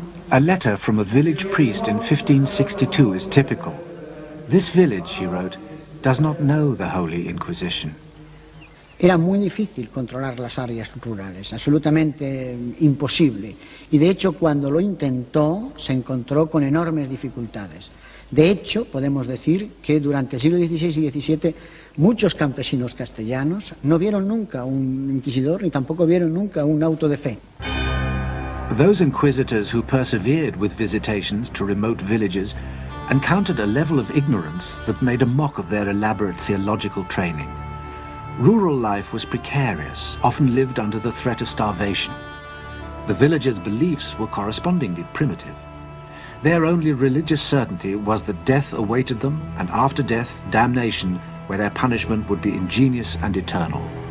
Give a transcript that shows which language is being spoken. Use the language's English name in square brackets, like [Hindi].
[English] A letter from a village priest in 1562 is typical. This village, he wrote, does not know the Holy Inquisition. [Spanish] Era muy difícil controlar las áreas rurales, absolutamente imposible. Y de hecho, cuando lo intentó, se encontró con enormes dificultades. De hecho, podemos decir que durante el siglo XVI y XVII muchos campesinos castellanos no vieron nunca un inquisidor ni tampoco vieron nunca un auto de fe. [English] Those inquisitors who persevered with visitations to remote villages encountered a level of ignorance that made a mock of their elaborate theological training. Rural life was precarious, often lived under the threat of starvation. The villagers' beliefs were correspondingly primitive. Their only religious certainty was that death awaited them, and after death, damnation, where their punishment would be ingenious and eternal.